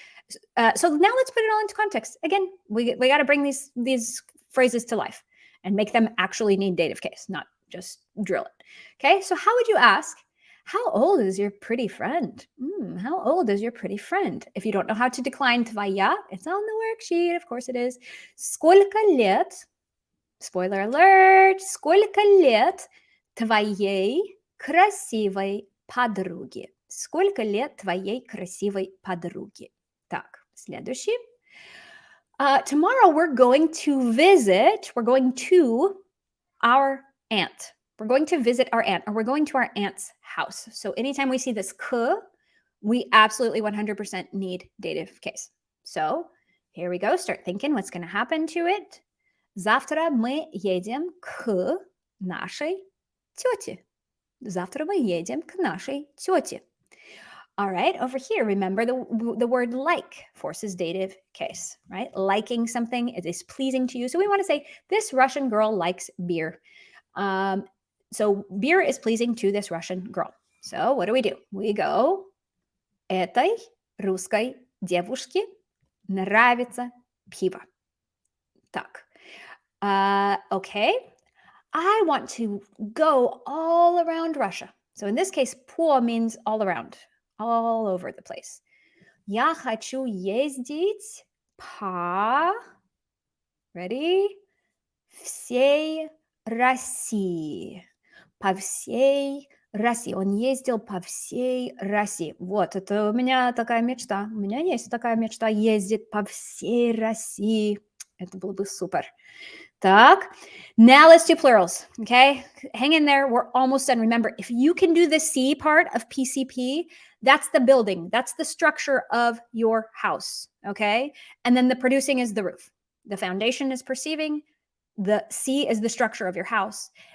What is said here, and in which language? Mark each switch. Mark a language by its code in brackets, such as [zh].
[en] So now let's put it all into context. Again, we got to bring these phrases to life and make them actually need dative case, not just drill it. Okay, so how would you ask, how old is your pretty friend? How old is your pretty friend? If you don't know how to decline твоя, it's on the worksheet, of course it is. [ru] Сколько лет? [en] Spoiler alert, [ru] сколько лет твоей красивой подруге? Сколько лет твоей красивой подруге? Так, следующий. [en] Tomorrow we're going to our aunt. We're going to visit our aunt, or we're going to our aunt's house. So anytime we see this k, we absolutely 100% need dative case. So here we go. Start thinking what's going to happen to it. [ru] Завтра мы едем к нашей тете. Завтра мы едем к нашей тете. [en] All right, over here, remember the word like forces dative case, right? Liking something, it is pleasing to you. So we want to say, this Russian girl likes beer. So beer is pleasing to this Russian girl. So what do? We go, [ru] этой русской девушке нравится пиво. Так. [en] Okay, I want to go all around Russia. So in this case, по means all around, all over the place. [ru] Я хочу ездить по, [en] ready? [ru] Всей России. По всей России. Он ездил по всей России. Вот, это у меня такая мечта. У меня есть такая мечта ездить по всей России. Это было бы супер. Так. [en] Now let's do plurals, okay? Hang in there. We're almost done. Remember, if you can do the C part of PCP, that's the building. That's the structure of your house, okay? And then the producing is the roof. The foundation is perceiving. The C is the structure of your house.